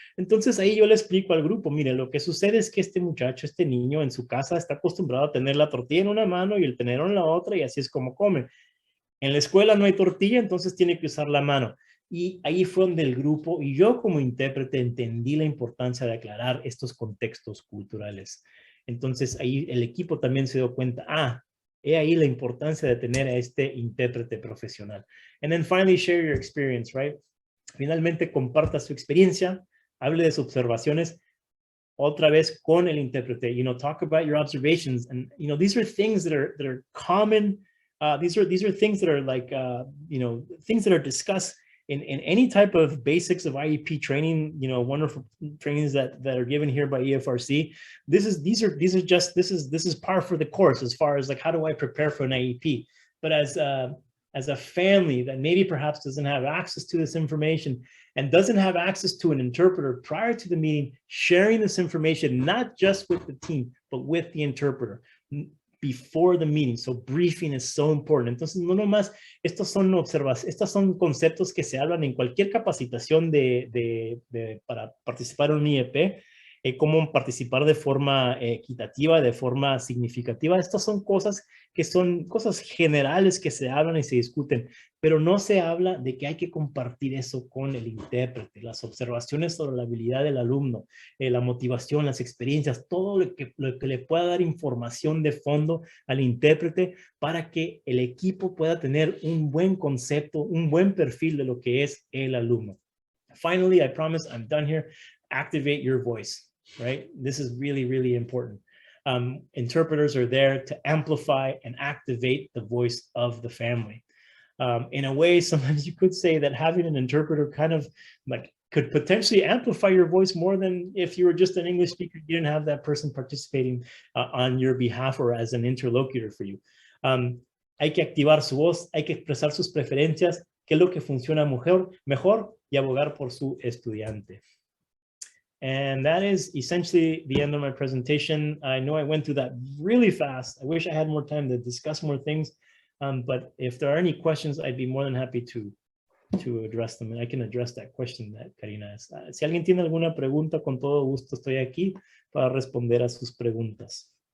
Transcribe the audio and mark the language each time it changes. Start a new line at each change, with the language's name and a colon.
Spanish: Entonces ahí yo le explico al grupo, mire, lo que sucede es que este muchacho, este niño en su casa está acostumbrado a tener la tortilla en una mano y el tenedor en la otra, y así es como come. En la escuela no hay tortilla, entonces tiene que usar la mano. Y ahí fue donde el grupo y yo como intérprete entendí la importancia de aclarar estos contextos culturales. Entonces ahí el equipo también se dio cuenta, he ahí la importancia de tener a este intérprete profesional.
English: And then finally, share your experience, right?
Spanish: Finalmente comparta su experiencia, hable de sus observaciones, otra vez con el intérprete,
English: talk about your observations. And, these are things that are common. These are things that are like, things that are discussed in any type of basics of IEP training, wonderful trainings that are given here by EFRC. This is par for the course as far as like, how do I prepare for an IEP? But as a family that maybe perhaps doesn't have access to this information and doesn't have access to an interpreter prior to the meeting, sharing this information, not just with the team, but with the interpreter before the meeting. So briefing is so important.
Spanish: Entonces, no nomás, estos son conceptos que se hablan en cualquier capacitación para participar en un IEP, cómo participar de forma equitativa, de forma significativa. Estas son cosas que son cosas generales que se hablan y se discuten, pero no se habla de que hay que compartir eso con el intérprete, las observaciones sobre la habilidad del alumno, la motivación, las experiencias, todo lo que le pueda dar información de fondo al intérprete para que el equipo pueda tener un buen concepto, un buen perfil de lo que es el alumno.
English: Finally, I promise I'm done here. Activate your voice, right? This is really, really important. Interpreters are there to amplify and activate the voice of the family. In a way, sometimes you could say that having an interpreter kind of like could potentially amplify your voice more than if you were just an English speaker, you didn't have that person participating on your behalf or as an interlocutor for you.
Spanish: Hay que activar su voz, hay que expresar sus preferencias, qué es lo que funciona mejor y abogar por su estudiante.
English: And that is essentially the end of my presentation. I know I went through that really fast. I wish I had more time to discuss more things. But if there are any questions, I'd be more than happy to address them. And I can address that question that Karina asked.
Spanish: Si alguien tiene alguna pregunta, con todo gusto estoy aquí para responder a sus preguntas.